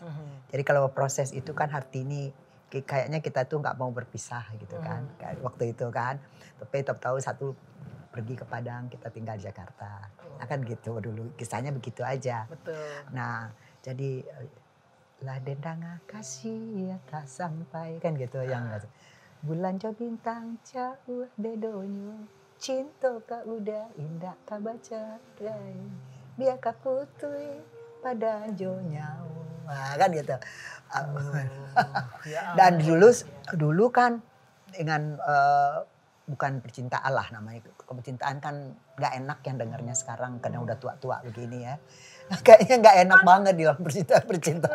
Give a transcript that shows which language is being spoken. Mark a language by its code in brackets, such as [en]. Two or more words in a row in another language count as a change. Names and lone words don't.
[id] Jadi kalau berproses itu kan Hartini kayaknya kita tuh nggak mau berpisah gitu kan. Waktu itu kan. Tapi tahu-tahu satu pergi ke Padang, kita tinggal di Jakarta. Akan gitu dulu kisahnya begitu aja. Betul. Nah, jadi lah dendanga kasih ya tak sampai kan gitu [min] yang bulan jauh bintang jauh dedonyo cinta ka udah indah ka baca biar ka putui pada nyawa kan gitu. [id] Dan dulu kan dengan bukan percintaan lah namanya. Percintaan kan nggak enak yang dengarnya sekarang karena udah tua-tua begini ya. Kayaknya nggak enak banget di dalam percintaan.